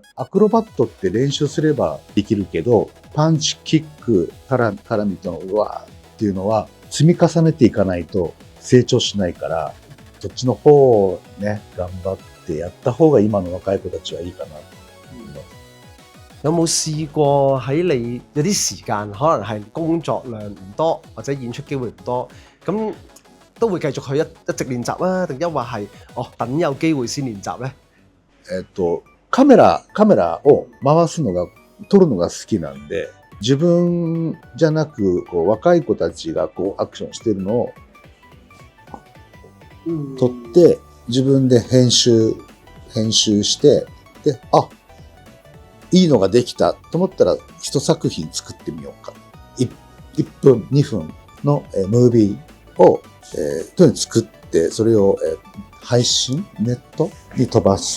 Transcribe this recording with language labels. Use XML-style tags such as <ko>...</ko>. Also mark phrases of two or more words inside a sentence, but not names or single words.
<ja>アクロバットって練習すればできるけど、パンチ、キック、絡みとのうわーっていうのは積み重ねていかないと成長しないから、そっちの方をね、頑張ってやった方が今の若い子たちはいいかなと思います。</ja> <yue>有冇試過喺你有啲時間，可能係工作量唔多，或者演出機會唔多，咁都會繼續去一直練習啊？定抑或係等有機會先練習呢？</yue> <ja>カメラを回すのが、撮るのが好きなんで、自分じゃなく、若い子たちがアクションしてるのを撮って、自分で編集して、で、いいのができたと思ったら、一作品作ってみようか。1分、2分のムービーを、とにかく作って、それを配信、ネットに飛ばす。</ja>